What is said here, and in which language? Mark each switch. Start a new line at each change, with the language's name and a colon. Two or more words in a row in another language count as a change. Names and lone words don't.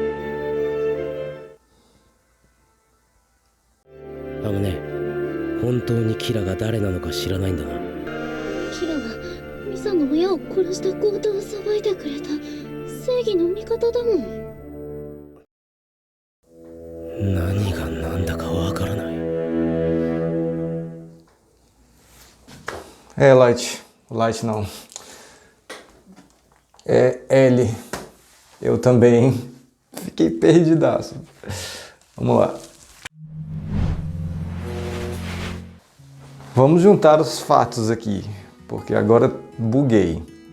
Japanese: あのね、本当にキラが誰なのか知らないんだな。キラはミサの親を殺した強盗を裁いてくれた正義の味方だもん。何が何だかわからない。
Portuguese: É, Light. O Light não. É L. Eu também fiquei perdidaço. Vamos lá. Vamos juntar os fatos aqui, porque agora buguei.